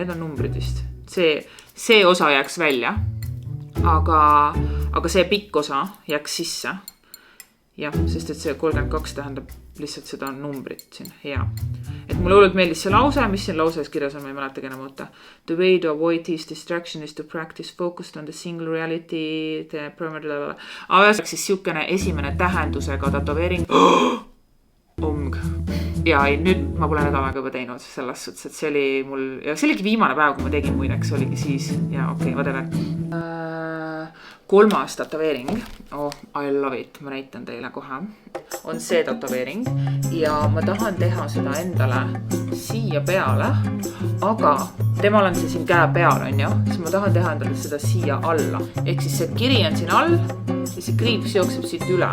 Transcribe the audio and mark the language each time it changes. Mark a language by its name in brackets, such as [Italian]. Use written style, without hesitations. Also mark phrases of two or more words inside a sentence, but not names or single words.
[Estonian] Need on numbrid vist. See osa jääks välja. Aga see pikk osa jääks sisse. Jah, sest et see 32 tähendab lihtsalt seda numbrit siin. Hea. Et mulle hullult meeldis see lause, mis siin lauses kirjas on, ma ei mäletagi enam oota. [English] The way to avoid this distraction is to practice focused on the single reality. [Estonian] Aga siis siukene esimene tähendusega tätoveering. Omg. Ja nüüd ma pole nädal aega juba teinud selles suhtes, et see oli mul... Ja see oligi viimane päev, kui ma tegin muideks, oligi siis. Ja okei, whatever. Kolmas tätoveering, [English] I love it, [Estonian] ma näitan teile kohe, on see tätoveering ja ma tahan teha seda endale siia peale, aga temal on see siin käe peal, on ju, siis ma tahan teha endale seda siia alla. Ehk siis see kiri on siin all ja see kriips jookseb siit üle.